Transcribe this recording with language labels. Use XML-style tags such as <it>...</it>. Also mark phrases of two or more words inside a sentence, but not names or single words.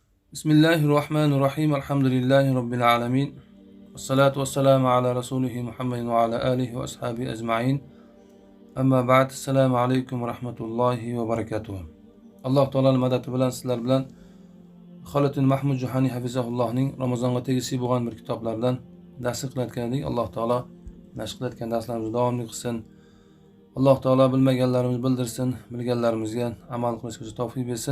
<ar>بسم الله الرحمن الرحيم. الحمد لله رب العالمين. والصلاة والسلام على رسوله محمد وعلى آله وأصحابه أجمعين. أما بعد. السلام عليكم ورحمة الله وبركاته.</ar> <uz>Alloh taolaning madadi bilan sizlar bilan Xoliddin Mahmud Juhani hafizahullohning Ramazonga tegishli bo'lgan bir kitoblardan dars qilayotgan edik. Alloh taolo nashr qilayotgan darslarimizni davomli qilsin. Alloh taolo bilmaganlarimizni bildirsin, bilganlarimizga amal qilishga tavfiq bersin.</uz>